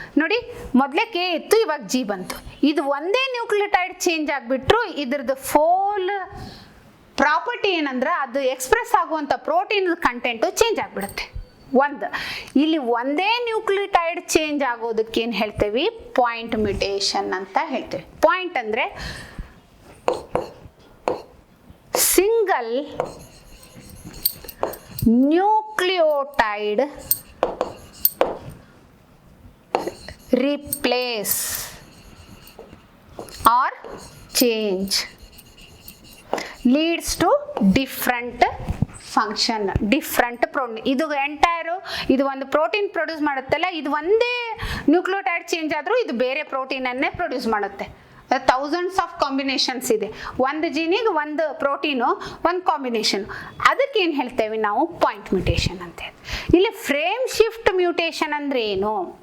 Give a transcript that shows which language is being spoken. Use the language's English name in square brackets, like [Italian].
[Kannada] ನೋಡಿ, ಮೊದಲೇ ಕೆ ಇತ್ತು, ಇವಾಗ ಜಿ ಬಂತು. ಇದು ಒಂದೇ ನ್ಯೂಕ್ಲಿಯೋಟೈಡ್ ಚೇಂಜ್ ಆಗಿಬಿಟ್ರು ಇದ್ರದ್ದು ಫೋಲ್ ಪ್ರಾಪರ್ಟಿ ಏನಂದ್ರೆ ಅದು ಎಕ್ಸ್ಪ್ರೆಸ್ ಆಗುವಂಥ ಪ್ರೋಟೀನ್ ಕಂಟೆಂಟು ಚೇಂಜ್ ಆಗಿಬಿಡುತ್ತೆ. ಇಲ್ಲಿ ಒಂದೇ ನ್ಯೂಕ್ಲಿಯೋಟೈಡ್ ಚೇಂಜ್ ಆಗೋದಕ್ಕೆ ಏನು ಹೇಳ್ತೇವೆ, ಪಾಯಿಂಟ್ ಮ್ಯೂಟೇಷನ್ ಅಂತ ಹೇಳ್ತೇವೆ. ಪಾಯಿಂಟ್ ಅಂದರೆ [English] Single nucleotide replace or change leads to different function, different protein. [Kannada] ಇದು ಎಂಟೈರು ಇದು ಒಂದು ಪ್ರೋಟೀನ್ ಪ್ರೊಡ್ಯೂಸ್ ಮಾಡುತ್ತಲ್ಲ, ಇದು ಒಂದೇ ನ್ಯೂಕ್ಲಿಯೋಟೈಡ್ ಚೇಂಜ್ ಆದರೂ ಇದು ಬೇರೆ ಪ್ರೋಟೀನನ್ನೇ ಪ್ರೊಡ್ಯೂಸ್ ಮಾಡುತ್ತೆ. ಥೌಸಂಡ್ಸ್ ಆಫ್ ಕಾಂಬಿನೇಷನ್ಸ್ ಇದೆ. ಒಂದು ಜೀನಿಗೆ ಒಂದು ಪ್ರೋಟೀನು ಒಂದು ಕಾಂಬಿನೇಷನ್. ಅದಕ್ಕೆ ಏನು ಹೇಳ್ತೇವೆ ನಾವು ಪಾಯಿಂಟ್ ಮ್ಯೂಟೇಷನ್ ಅಂತ ಹೇಳಿ. ಇಲ್ಲಿ ಫ್ರೇಮ್ ಶಿಫ್ಟ್ ಮ್ಯೂಟೇಷನ್ ಅಂದರೆ ಏನು?